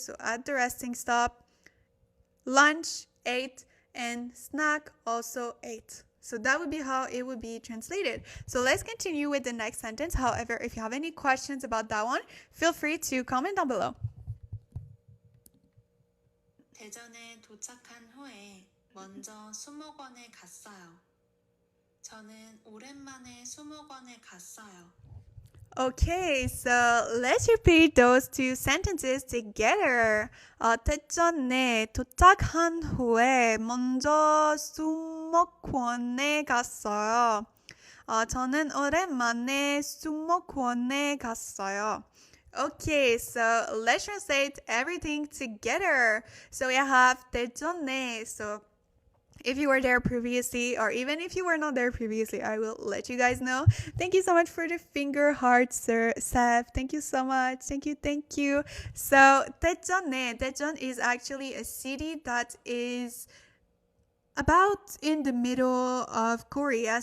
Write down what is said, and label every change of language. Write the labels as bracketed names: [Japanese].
[English] So at the resting stop, lunch, ate, and snack also ate. So that would be how it would be translated. So let's continue with the next sentence. However, if you have any questions about that one, feel free to comment down below. [Korean] 대전에 도착한 후에 먼저 수목원에 갔어요. 저는 오랜만에 수목원에 갔어요. [English] Okay, so let's repeat those two sentences together. 대전에 도착한 후에 먼저 수목원에 갔어요. 저는 오랜만에 수목원에 갔어요. Okay, so let's translate everything together. So we have 대전에. So if you were there previously, or even if you were not there previously, I will let you guys know. Thank you so much for the finger heart, sir, Seth. Thank you so much. Thank you. So Daejeon is actually a city that is about in the middle of Korea.